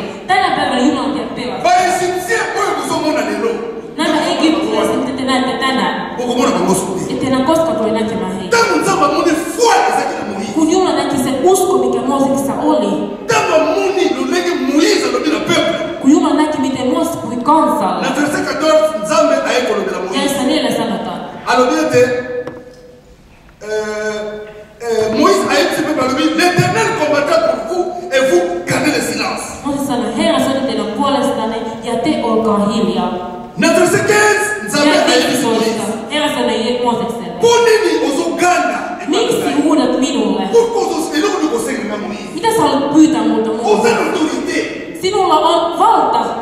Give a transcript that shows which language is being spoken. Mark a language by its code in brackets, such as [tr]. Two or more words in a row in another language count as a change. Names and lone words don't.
[fi] Tänä päivänä Jumala teidät pelastaa. Nämä egyptiläiset, mitä te näette tänään, ette enää koskaan tule näkemään heitä. Kun Jumala näki sen usko, mikä Mooseksessa oli. Kun Jumala näki, miten Mooses puhui kansalle. Jaessa 4 sanotaan. [fr] Moïse a dit l'Éternel combattra pour vous et vous gardez le silence. [fi] Mooses sanoi, Herra sodi teidän puolestanne ja te olkaa hiljaa. [fr] Verset 15, [fi] Herra sanoi Moosekselle. Miksi huudat minulle? Mitä sä haluat pyytää multa muuta? Sinulla on valta.